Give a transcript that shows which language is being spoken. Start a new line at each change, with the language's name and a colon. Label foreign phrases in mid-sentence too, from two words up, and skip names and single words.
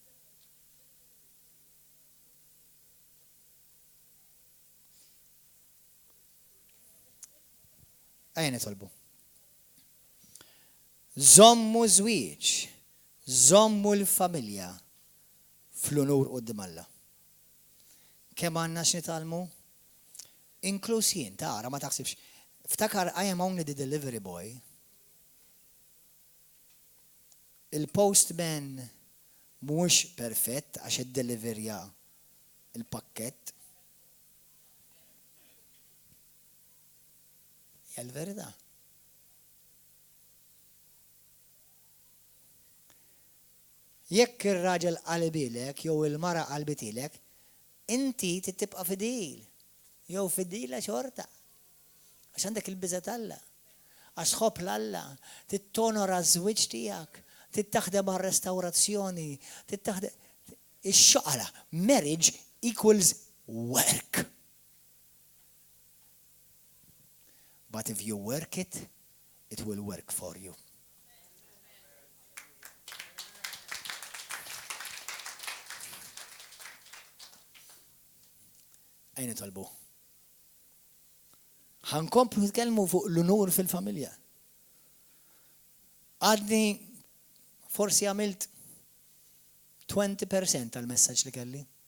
Maltese: Ejja nitolbu. Żommu żwieġ, żommu l-familja fl-unur quddiem Alla. Kemm għandna x'nitalmu? Inkluż jien, tara ma taħsibx.
English: Ftakar I am only the delivery boy.
Maltese: Il-postman mhux perfett għax iddeliverja il-pakkett. Hija l-verità. Jekk ir-raġel qalbilek jew il-mara qalbitilek, inti tibqa' fidil. Jew fidila xorta. Għax għandek il-biża tal-Alla. Għax tħobb l-Alla, tittonora ż-żwieġ tiegħek, tittaħdem għar-restawrazzjoni, tittaħdem ix-xoqra.
English: Marriage equals work. But if you work it, it will work for you.
Maltese: Ejn nitolbu. Ħankomplu nitkellmu fuq l-unur fil-familja. Għadni forsi għamilt 20% tal-messaġġ li kelli.